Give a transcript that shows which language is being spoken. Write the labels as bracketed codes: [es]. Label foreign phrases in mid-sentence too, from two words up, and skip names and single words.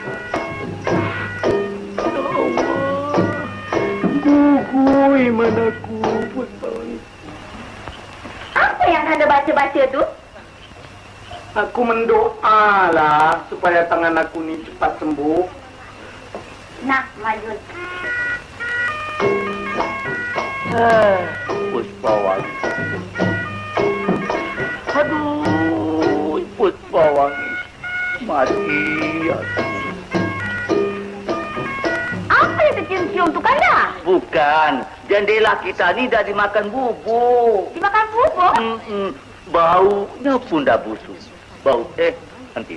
[ms] Ya Allah, gugui manaku Puspawangi. Apa yang Anda baca-baca tu? Aku mendoalah supaya tangan aku ni cepat sembuh. Nah, Majul. Puspawangi. Aduh, Puspawangi. Mati aku. Apa yang tercium-cium tu, Kanda? Bukan, jendela kita ni dah dimakan bubuk. Dimakan bubuk? Baunya pun dah busuk. Bau, nanti.